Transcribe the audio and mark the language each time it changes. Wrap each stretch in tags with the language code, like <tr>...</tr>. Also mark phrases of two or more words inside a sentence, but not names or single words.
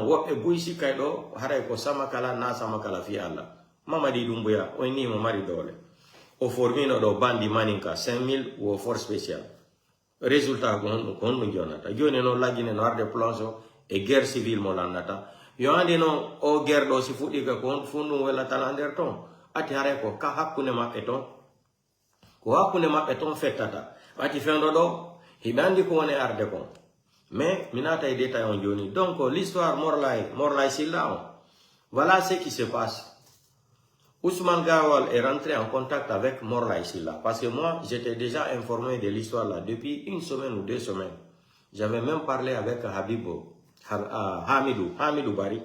<ff>woɓɓe buy sikkay ɗo haray ko samakala na samakala fi Allah Mamadi Doumbouya o ni mo mari dole o formino ɗo bandi maninka 5000 wo</ff> <fr>force spécial</fr> <ff>résultat ko honɗum jonata joni no lagine no arde planche o e</ff> <fr>guerre civile</fr> <ff>mo landata yo andi no o guerre ɗo si fuɗɗi ka ko fu ɗum welatala nder ton ati haray ko ka hakkunde maɓɓe ton fettata ati fenɗo ɗo hiɓe andi ko woni arde kon mais minata e détail on joni</ff> <fr>donc l'histoire Morlaye Sylla on voilà ce qui se passe Ousmane Gawal est rentré en contact avec Morlaye Sylla. Parce que moi, j'étais déjà informé de l'histoire là depuis 1 semaine ou 2 semaines. J'avais même parlé avec Hamidou Bari.</fr>